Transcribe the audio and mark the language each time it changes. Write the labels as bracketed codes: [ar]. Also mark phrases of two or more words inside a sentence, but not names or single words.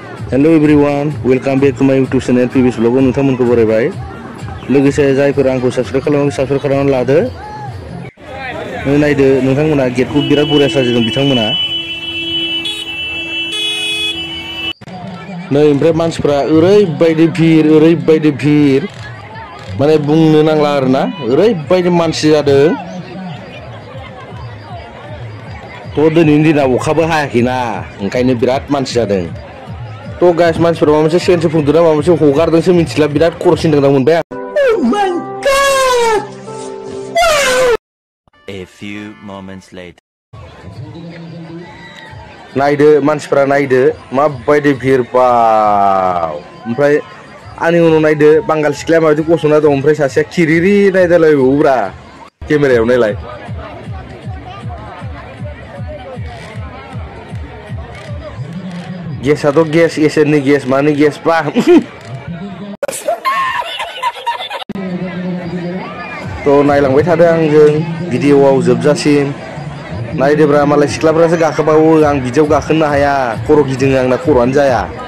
[en] Hello everyone, welcome back to my YouTube channel PBS Vlog. [brx] नोंथांमोनखौ बरायबाय लोगोसे जायफोर आंखौ साबस्क्राइब खालामनानै लादो। नायदो नोंथांमोना गेटखौ बिराद बरिया साजायदों बिथांमोना। नै ओमफ्राय मानसिफ्रा ओरैबायदि भिर माने बुंनो नांला आरोना ओरैबायदि मानसि जादों। थ' दिनैनि दिनाव अखाबो हायाखैना ओंखायनो बिराद मानसि जादों। थ' गाइस मानसिफोरा माबा मोनसे सेन्स बुंदों ना माबा मोनसे हगारदोंसो मिथिला बिराद खर' सिनदों मोनबाय आं। [en] Oh my god! A few moments later. [brx] नायदो मानसिफ्रा नायदो माबायदि भिर बाव। ओमफ्राय आंनि उनाव नायदो बांगाल सिख्लाया माबायदि गसंना दं ओमफ्राय सासेया खिरिरि नायदालायबावोब्रा केमेरायाव नायलाय। गेसाथ' गेस एसेनि गेस मानि गेस बा थ' नायलांबाय थादो आंजों भिडिअ'आव जोबजासिम नायदोब्रा मालाय सिख्लाफ्रासो गाखोबावो आं बिदियाव गाखोनो हाया खर' गिदिङो आंना खर'आनो जाया